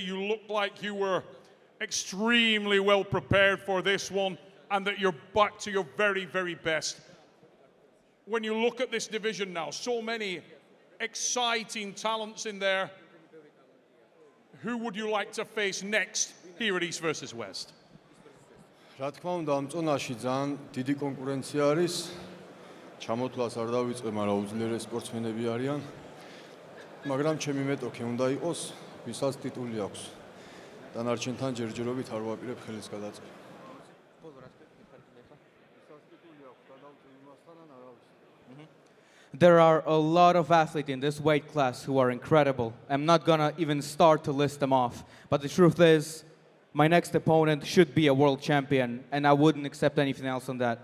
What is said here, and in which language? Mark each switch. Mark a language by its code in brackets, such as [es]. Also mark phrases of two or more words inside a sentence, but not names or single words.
[en] You looked like you were extremely well prepared for this one and that you're back to your very, very best. When you look at this division now, so many exciting talents in there. Who would you like to face next here at East versus West? [ka] რა თქმა უნდა, ამ წონაში ძალიან დიდი კონკურენცია არის. ჩამოთვლას არ დავიწყე, მაგრამ უძლიერეს სპორტსმენები არიან. მაგრამ ჩემი მეტოქი უნდა იყოს, ვისაც ტიტული აქვს. დანარჩენთან ჯერჯერობით არ ვაპირებ ხელის გადაწყვეტა. [en] There are a lot of athletes in this weight class who are incredible. I'm not gonna even start to list them off. But the truth is, my next opponent should be a world champion, and I wouldn't accept anything else than that.